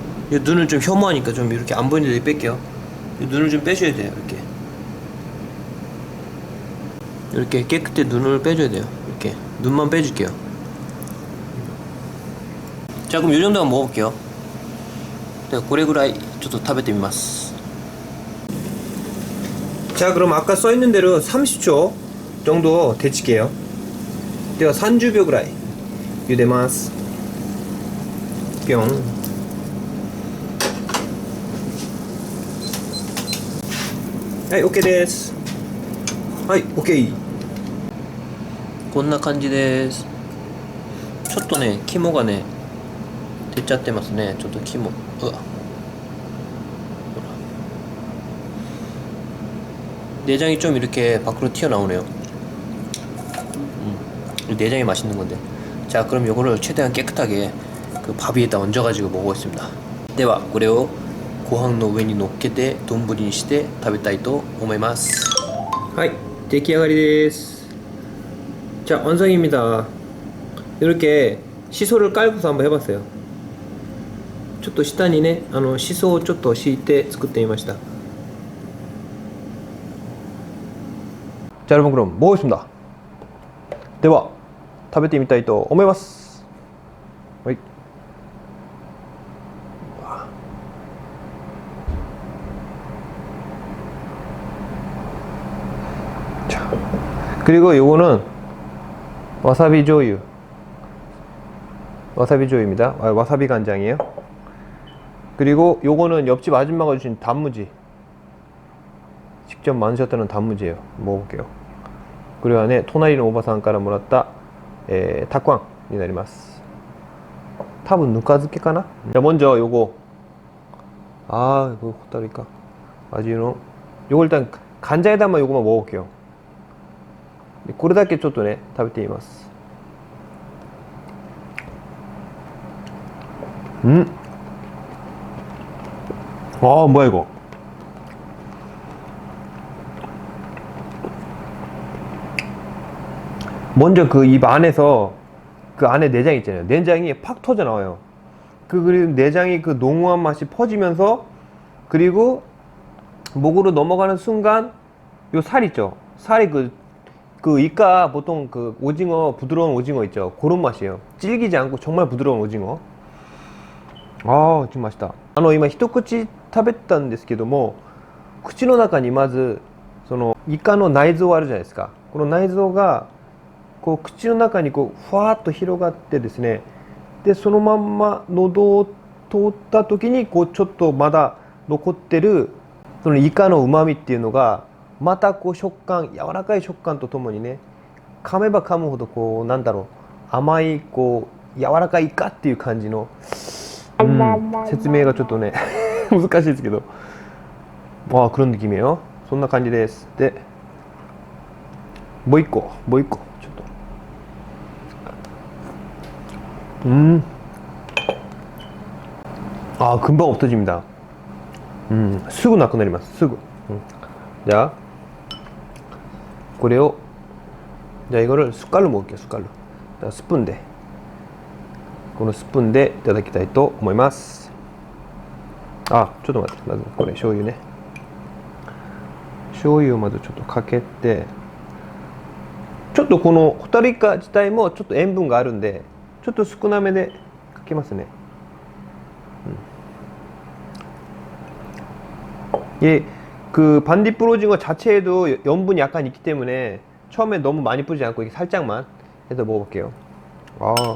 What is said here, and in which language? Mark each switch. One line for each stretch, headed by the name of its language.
Korean: 이 눈을 좀 혐오하니까 좀 이렇게 안 보이는 데 뺄게요. 이 눈을 좀 빼줘야 돼요. 이렇게 깨끗해 눈을 빼줘야 돼요. 이렇게 눈만 빼줄게요. 자, 그럼 요 정도만 먹어볼게요. 네,
Japanese: これぐらいちょっと食べてみます。
Korean: 자, 그럼 아까 써있는 대로 30초 정도 데칠게요.
Japanese: では30秒ぐらい茹でます。ぴょん。はい、OK です。はい、OK。こんな感じです。ちょっとね、肝がね、出ちゃってますね。ちょっと肝。うわ。
Korean: 내장이 좀 이렇게 밖으로 튀어나오네요. 내장이 맛있는 건데. 자, 그럼 요거를 최대한 깨끗하게 그 밥 위에다 얹어가지고 먹어보겠습니다. ではこれをご飯の上に乗っけて丼にして食べたいと思います。
Japanese: はい、出来上がりです。
Korean: 자, 완성입니다. 이렇게 시소를 깔고서 한번 해봤어요.
Japanese: ちょっと下にね、シソをちょっと敷いて作ってみました。
Korean: 자, 여러분 그럼 먹겠습니다.
Japanese: では食べてみたいと思います。はい。
Korean: 자, 그리고 요거는 와사비 조유. 와사비 조유입니다. 와사비 간장이에요. 그리고 요거는 옆집 아줌마가 주신 단무지. 직접 만드셨다는 단무지예요. 먹어볼게요. 그리고 안에
Japanese: 토나리는 오바상からもらった たくあんになります。多分ぬか漬けかな。
Korean: 자, 먼저 요거. 아, 이거 호따루니까 아지노. 요거 일단 간장에다만 요거만 먹어볼게요.
Japanese: これだけちょっとね食べてみます。
Korean: 아, 뭐야 이거. 먼저 그 입 안에서 그 안에 내장 있잖아요. 내장이 팍 터져 나와요. 그리고 내장이 그 농후한 맛이 퍼지면서 그리고 목으로 넘어가는 순간 요 살 있죠. 살이 그 이까 보통 그 오징어 부드러운 오징어 있죠. 그런 맛이에요. 질기지 않고 정말 부드러운 오징어. 아, 좀 맛있다.
Japanese: 今一口食べたんですけども、口の中にまずそのイカの内臓あるじゃないですか。この内臓がこう口の中にこうふわっと広がってですね、でそのまんま喉を通った時にこうちょっとまだ残ってるそのイカの旨味っていうのがまたこう食感、柔らかい食感とともにね、噛めば噛むほどこうなんだろう、甘いこう柔らかいイカっていう感じの、説明がちょっとね難しいですけど、あ、
Korean: 그런 느낌이에요.
Japanese: そんな感じです。で、もう一個ちょっと。
Korean: 아, 금방 없어집니다.
Japanese: すぐなくなります。すぐ。
Korean: 자,
Japanese: これを
Korean: 자, 이거를 숟갈로 먹을게요. 숟갈로.
Japanese: 자, 스푼で このスプーンでいただきたいと思います。あ、ちょっと待って、まずこれ醤油ね。醤油をまずちょっとかけて、ちょっとこのホタルイカ自体もちょっと塩分があるんで、ちょっと少なめでかけますね。
Korean: 예, 그 반딧불 오징어 자체에도 염분이 약간 있기 때문에 처음에 너무 많이 뿌리지 않고 이렇게 살짝만 해서 먹어볼게요. 아.